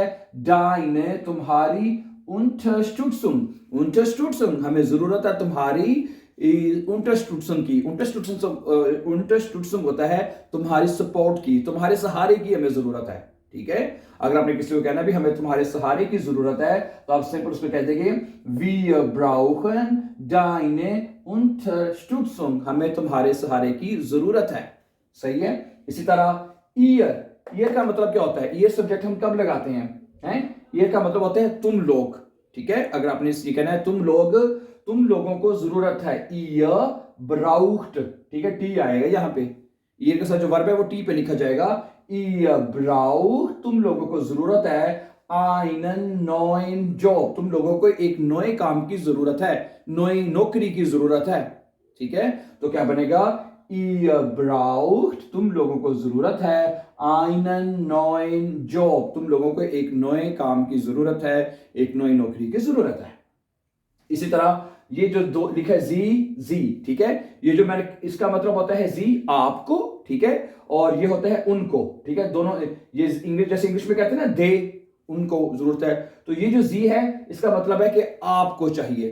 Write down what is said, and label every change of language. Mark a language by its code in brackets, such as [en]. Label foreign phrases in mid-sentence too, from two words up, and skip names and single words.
[de] डाइने, [hi] तुम्हारी। [de] unterstützung, unterstützung, [hi] हमें जरूरत है तुम्हारी unterstützung की। unterstützung होता है तुम्हारी सपोर्ट की, तुम्हारे सहारे की हमें जरूरत है। ठीक है, अगर आपने किसी को कहना भी हमें तुम्हारे सहारे की जरूरत है, तो आप सिंपल उसमें कह देंगे [de] wir brauchen deine Unterstützung, [hi] हमें तुम्हारे सहारे की जरूरत है। सही है, इसी तरह ईयर, ईयर का मतलब क्या होता है? ईयर सब्जेक्ट हम कब लगाते हैं? ईयर का मतलब होता है तुम लोग। ठीक है, अगर आपने ये कहना है तुम लोग, तुम लोगों को जरूरत है। [de] ihr braucht, [hi] ठीक है, टी आएगा यहां पे, ईयर के साथ जो वर्ब है वो टी पे लिखा जाएगा। [de] ihr braucht, [hi] तुम लोगों को जरूरत है। [de] einen neuen Job, [hi] तुम लोगों को एक नए काम की जरूरत है, नई नौकरी की जरूरत है। ठीक है, तो क्या बनेगा? [de] ihr braucht, [hi] तुम लोगों को जरूरत है। [de] einen neuen Job, [hi] तुम लोगों को एक नए काम की जरूरत है, एक नई नौकरी की जरूरत है। इसी तरह ये जो दो लिखा है जी, जी, ठीक है, ये जो मैंने, इसका मतलब होता है जी आपको, ठीक है, और ये होता है उनको। ठीक है, दोनों ये इंग्लिश, जैसे इंग्लिश में कहते हैं ना दे, उनको जरूरत है, तो ये जो जी है इसका मतलब है कि आपको चाहिए।